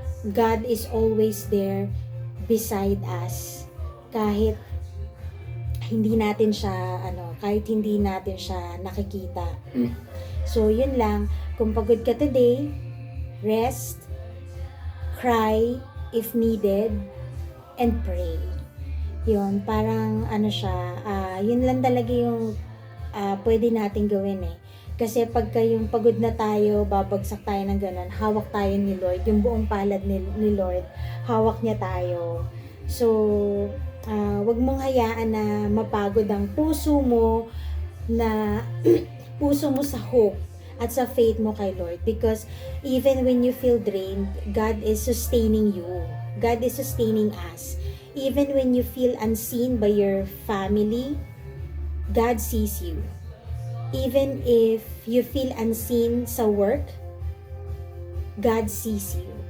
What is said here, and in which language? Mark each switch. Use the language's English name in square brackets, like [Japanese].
[English] God is always there beside us. [Filipino] Kahit hindi natin siya, kahit hindi natin siya nakikita. [English] So, [Filipino] yun lang. Kung pagod ka [English] today, rest, cry if needed, and pray. [Filipino] Yun, parang yun lang talaga yung pwede natin gawin eh. Kasi pagka yung pagod na tayo, babagsak tayo ng ganun, hawak tayo ni Lord, yung buong palad ni Lord, hawak niya tayo. So, wag mong hayaan na mapagod ang puso mo, na puso mo sa hope at sa faith mo kay Lord. [English] Because even when you feel drained, God is sustaining you. God is sustaining us. Even when you feel unseen by your family, God sees you. Even if you feel unseen sa work, God sees you.